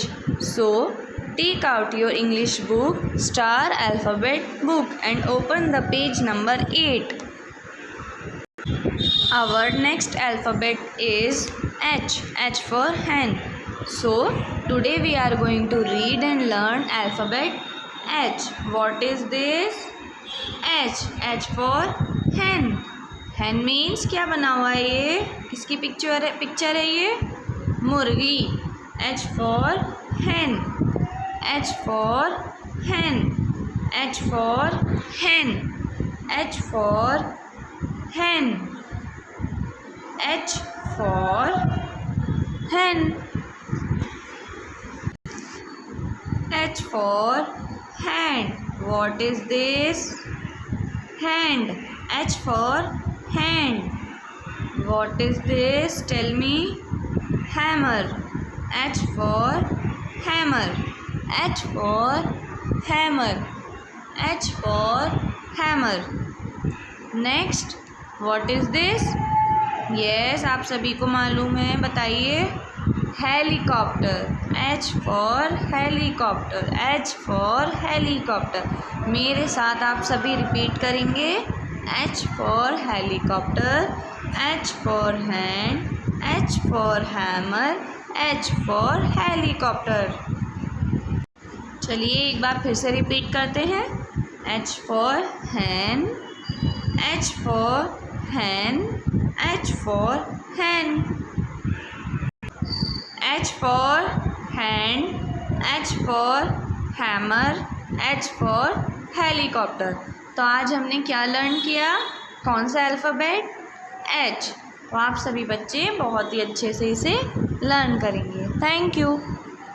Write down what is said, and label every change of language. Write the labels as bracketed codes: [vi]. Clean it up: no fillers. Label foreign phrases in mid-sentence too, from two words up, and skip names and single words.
[en] So, take out your English book, Star Alphabet book, and open the page number 8. Our next alphabet is H. H for hen. So, today we are going to read and learn alphabet H. What is this? H. H for hen. hen means [hi] क्या बना हुआ है ये? किसकी पिक्चर है ये? मुर्गी. [en] H for hen. H for hen. H for hen. H for hen. H for hen. H for hand. What is this? Hand. H for hand. What is this? Tell me. Hammer. H for hammer. H for hammer. H for hammer. Next, what is this? Yes, [hi] आप सभी को मालूम है, बताइए. [en] helicopter. H for helicopter. H for helicopter. [hi] मेरे साथ आप सभी रिपीट करेंगे. [en] H for helicopter. H for hand. H for hammer. H for helicopter. [hi] चलिए एक बार फिर से रिपीट करते हैं. [en] H for hen. H for hen. H for hen. H for hand. H for hammer. H for helicopter. [hi] तो आज हमने क्या लर्न किया? कौन सा अल्फ़ाबेट? H. तो आप सभी बच्चे बहुत ही अच्छे से इसे लर्न करेंगे. [en] thank you.